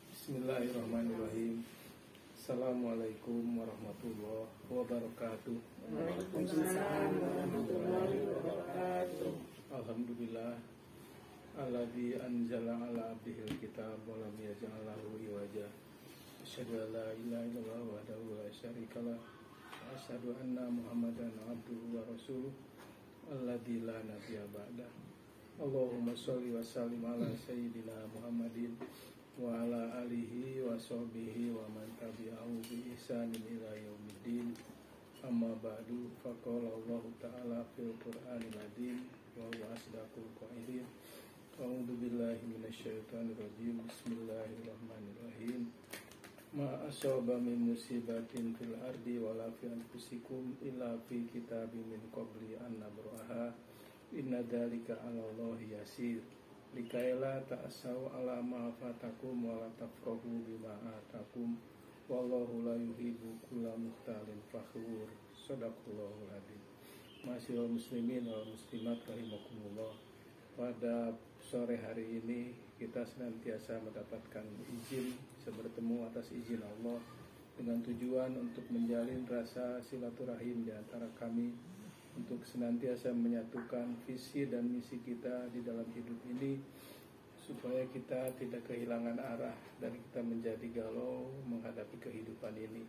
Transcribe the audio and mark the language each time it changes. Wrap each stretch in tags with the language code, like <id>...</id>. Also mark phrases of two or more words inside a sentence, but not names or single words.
<ar>بسم الله الرحمن الرحيم. السلام عليكم ورحمة الله وبركاته. وعليكم السلام ورحمة الله وبركاته. الحمد لله الذي أنزل على عبده الكتاب ولم يجعل له عوجا. أشهد أن لا إله إلا الله وحده لا شريك له وأشهد أن محمدا عبده ورسوله الذي لا نبي بعد. اللهم صل وسلم على سيدنا محمد وعلى آله وصحبه ومن تبعه بإحسان إلى يوم الدين. أما بعد، فقال الله تعالى في القرآن العظيم وهو أصدق القائلين. أعوذ بالله من الشيطان الرجيم. بسم الله الرحمن الرحيم. ما أصاب من مصيبة في الأرض ولا في أنفسكم إلا في كتاب من قبل أن نبرأها. إن ذلك على الله يسير. لكيلا تأسوا على ما فاتكم ولا تفرحوا بما آتاكم والله لا يحب كل مختال فخور. صدق الله العظيم. معاشر المسلمين والمسلمات رحمكم الله.</ar> <id>Pada sore hari ini kita senantiasa mendapatkan izin bertemu atas izin Allah dengan tujuan untuk menjalin rasa silaturahim di antara kami, untuk senantiasa menyatukan visi dan misi kita di dalam hidup ini supaya kita tidak kehilangan arah dan kita menjadi galau menghadapi kehidupan ini.</id>